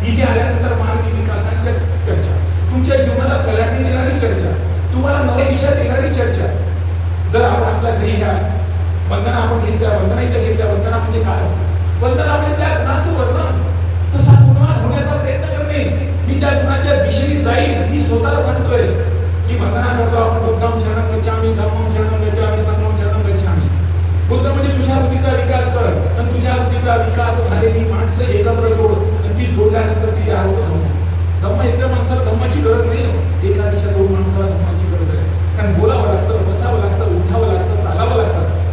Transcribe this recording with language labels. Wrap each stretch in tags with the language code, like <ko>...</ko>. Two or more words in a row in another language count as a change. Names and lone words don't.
<mr>इथे आल्यानंतर मानवी विकासाच्या चर्चा, तुमच्या जीवनाला कलाटणी देणारी चर्चा, तुम्हाला नवदिशा देणारी चर्चा. जर आपण आपल्या घरी घ्या, वंदना आपण घेतल्या, वंदना इथे घेतल्या. वंदना म्हणजे काय? वंदना म्हणजे त्या गुणाचं वर्णन, तसा गुणवान होण्याचा प्रयत्न करणे. मी त्या गुणाच्या दिशेने जाईल, मी स्वतःला सांगतोय. मी वंदना करतो, आपण</mr> <pi>बुद्धं शरणं गच्छामि, धम्मं शरणं गच्छामि, संघं शरणं गच्छामि.</pi> <mr>बुद्ध म्हणजे तुझ्या बुद्धीचा विकास कर, आणि तुझ्या बुद्धीचा विकास झालेली माणसं एकत्र जोड, आणि ती जोडल्यानंतर ती तयार होतं धम्म. धम्म एकट्या माणसाला धम्माची गरज नाही, एकापेक्षा 2 माणसाला धम्माची गरज आहे. कारण बोलावं लागतं, बसावं लागतं, उठावं लागतं, चालावं लागतं.</mr>